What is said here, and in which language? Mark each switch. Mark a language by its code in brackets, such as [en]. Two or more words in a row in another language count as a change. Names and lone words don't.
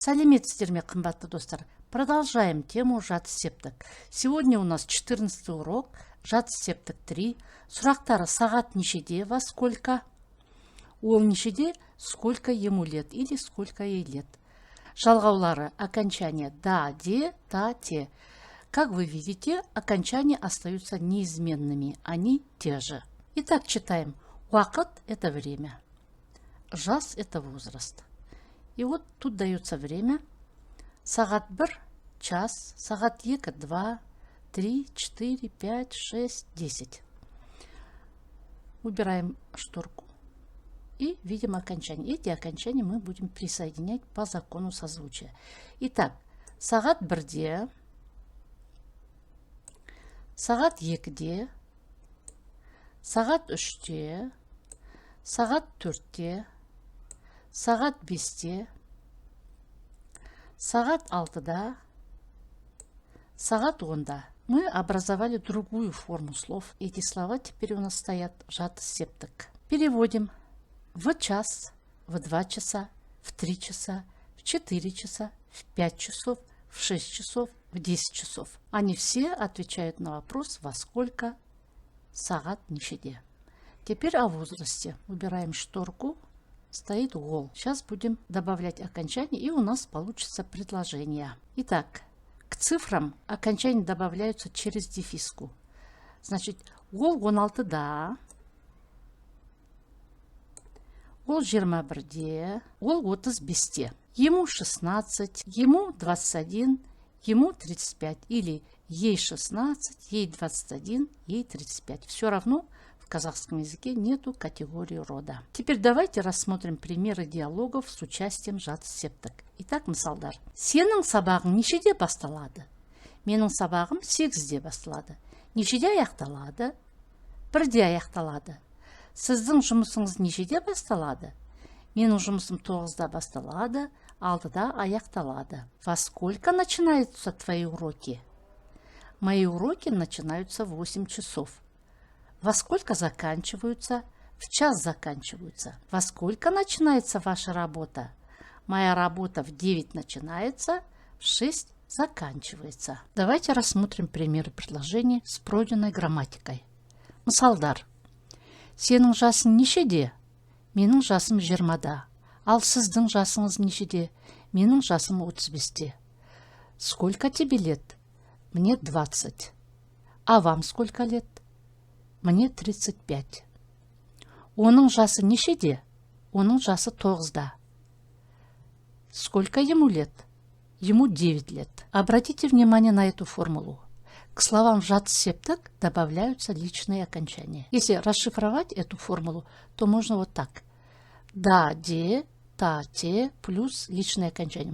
[kk] Сәлеметсіздер ме, қымбатты достар? [ru] Продолжаем тему жатысептік. Сегодня у нас 14 урок, жатысептік 3. [kk] Сұрақтары сағат нешеде, [ru] во сколько? [kk] Ол нешеде, [ru] сколько ему лет или сколько ей лет. [kk] Жалғаулары окончания да, де, та, те. [ru] Как вы видите, окончания остаются неизменными, они те же. Итак, читаем. Уақыт – это время. Жас – это возраст. И вот тут дается время. Сағат 1 – час, сағат 2 – 2, 3, 4, 5, 6, 10. Убираем шторку и видим окончание. Эти окончания мы будем присоединять по закону созвучия. Итак, [kk] сағат 1-де, сағат 2-де, сағат 3-де, сағат 4-де, сағат 5-де, сағат 6-да, сағат 10-да. [ru] Мы образовали другую форму слов. Эти слова теперь у нас стоят жатысептік. Переводим. В час, в 2 часа, в 3 часа, в 4 часа, в 5 часов, в 6 часов, в 10 часов. Они все отвечают на вопрос во сколько [kk] сағат нешеде. [ru] Теперь о возрасте. Убираем шторку. Стоит гол. Сейчас будем добавлять окончание, и у нас получится предложение. Итак, к цифрам окончания добавляются через дефиску. Значит, [kk] гол 16-да, гол 21-де, гол 35-де. [ru] Ему 16, ему 21, ему 35. Или ей 16, ей 21, ей 35. Все равно в казахском языке нету категории рода. Теперь давайте рассмотрим примеры диалогов с участием жатысептік. Итак, [kk] мысалдар. Сенің сабағың нешеде басталады? Менің сабағым 8-де басталады. Нешеде аяқталады? 1-де аяқталады. Сіздің жұмысыңыз нешеде басталады? Менің жұмысым 9-да басталады, 6-да аяқталады. [ru] Во сколько начинаются твои уроки? Мои уроки начинаются в 8 часов. Во сколько заканчиваются? В час заканчиваются. Во сколько начинается ваша работа? Моя работа в 9 начинается, в 6 заканчивается. Давайте рассмотрим примеры предложений с пройденной грамматикой. [kk] Мысалдар. Сенің жасың нешеде? Менің жасым 20-да. Ал сіздің жасыңыз нешеде? Менің жасым 35-те. [ru] Сколько тебе лет? Мне 20. А вам сколько лет? Мне 35. [kk] Оның жасы нешеде? Оның жасы 9-да. [ru] Сколько ему лет? Ему 9 лет. Обратите внимание на эту формулу. К словам жатысептік добавляются личные окончания. Если расшифровать эту формулу, то можно вот так. Да, де, та, те, плюс личное окончание.